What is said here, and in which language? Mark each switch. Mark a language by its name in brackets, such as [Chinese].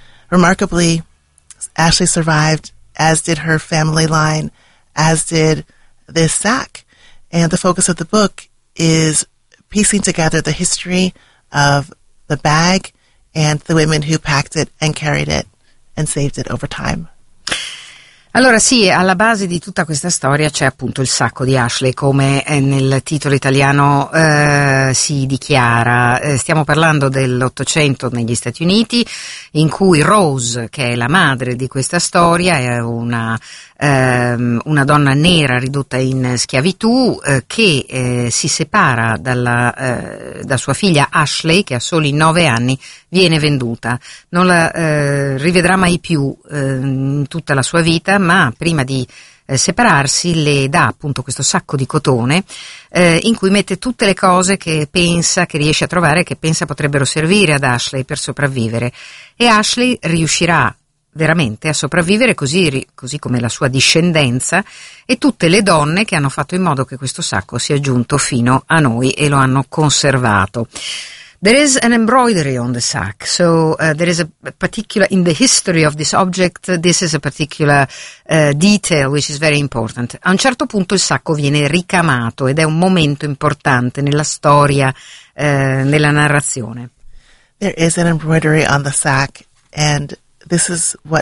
[English] Remarkably, Ashley survived, as did her family line, as did this sack. And the focus of the book is piecing together the history of the bag and the women who packed it and carried it and saved it over time. [Italian] Allora sì, alla base di tutta questa storia c'è appunto il sacco di Ashley, come nel titolo italiano si dichiara. Stiamo parlando dell'Ottocento negli Stati Uniti, in cui Rose, che è la madre di questa storia, è una donna nera ridotta in schiavitù, che si separa da sua figlia Ashley, che ha soli 9 anni, viene venduta. Non la rivedrà mai più in tutta la sua vita, ma prima di separarsi le dà appunto questo sacco di cotone in cui mette tutte le cose che pensa, che riesce a trovare, che pensa potrebbero servire ad Ashley per sopravvivere. E Ashley riuscirà veramente a sopravvivere, così come la sua discendenza e tutte le donne che hanno fatto in modo che questo sacco sia giunto fino a noi e lo hanno conservato. [English] There is an embroidery on the sack, so there is a particular, in the history of this object, this is a particular detail which is very important. [Italian] A un certo punto il sacco viene ricamato ed è un momento importante nella storia, nella narrazione. [English] There is an embroidery on the sack, and this is what